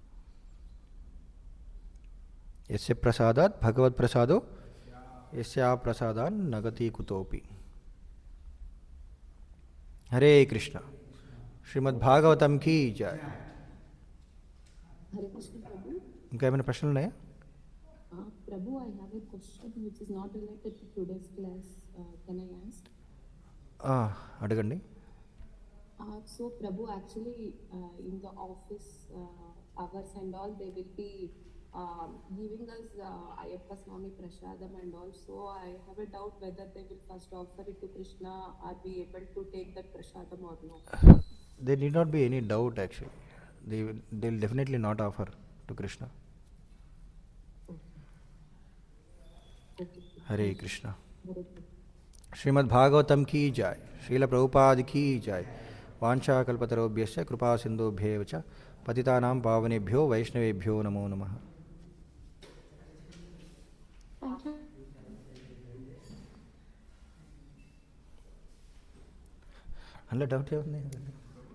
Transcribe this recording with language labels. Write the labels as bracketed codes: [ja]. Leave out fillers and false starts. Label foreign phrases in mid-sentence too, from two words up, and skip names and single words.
[sa] యస్య ప్రసాదాత్ భగవత్ ప్రసాదో యస్యా ప్రసాదాన్ నగతి కుతోపి. [hi] हरे कृष्ण. श्रीमद् भागवतं की जय. [en] Hare Krishna Prabhu. [te] ఇంకా ఏమైనా ప్రశ్నలు ఉన్నాయా? [en] Prabhu, I have a question which is not related to today's class. Can I ask? [te] అడగండి. [en] So Prabhu, actually in the office hours and all, they will be giving us Ayyappa Swami Prasadam and all. So I have a doubt whether they will first offer it to Krishna. Are we able to take that Prasadam or no? There need not be any doubt actually. They'll definitely not offer to Krishna. Okay. [hi] हरे कृष्णा. [en] Hare Krishna. [hi] श्रीमद् भागवतम की जय. श्रील प्रभुपाद की जय. [sa] वाञ्छाकल्पतरुभ्यश्च कृपा सिन्धुभ्येव च पतितानां पावनेभ्यो वैष्णवेभ्यो नमो नमः. [te] అందులో డౌట్ ఏముంది?